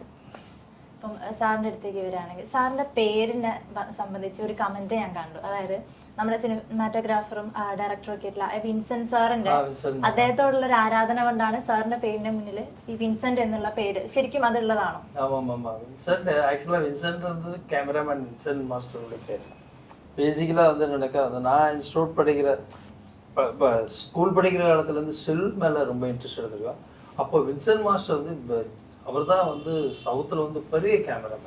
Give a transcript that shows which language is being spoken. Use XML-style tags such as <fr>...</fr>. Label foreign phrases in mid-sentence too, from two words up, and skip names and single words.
<ml>ഇപ്പം സാറിൻ്റെ അടുത്തേക്ക് വരികയാണെങ്കിൽ സാറിൻ്റെ പേരിനെ സംബന്ധിച്ച് ഒരു കമൻറ്റ് ഞാൻ കണ്ടു. അതായത് നമ്മുടെ സിനിമാറ്റോഗ്രാഫറും ഡയറക്ടറും ഒക്കെ ആയിട്ടുള്ള വിൻസെന്റ് സാറിന്റെ അദ്ദേഹത്തോടുള്ള ഒരു ആരാധന കൊണ്ടാണ് സാറിന്റെ പേരിന്റെ മുന്നിൽ ഈ വിൻസെന്റ് എന്നുള്ള പേര്. ശരിക്കും അതുള്ളതാണോ?</ml> <ta>வின்சென்ட் ஆக்சுவலாக வின்சென்ட்ன்றது கேமராமேன் வின்சென்ட் மாஸ்டருடைய பேர். பேசிக்கலாக வந்து எனக்கு நான் இன்ஸ்டியூட் படிக்கிற இப்போ ஸ்கூல் படிக்கிற காலத்துலேருந்து ஸ்டில் மேலே ரொம்ப இன்ட்ரெஸ்ட் எடுத்துருக்கேன். அப்போ வின்சென்ட் மாஸ்டர் வந்து அவர் தான் வந்து சவுத்தில் வந்து பெரிய கேமராமேன்.</ta>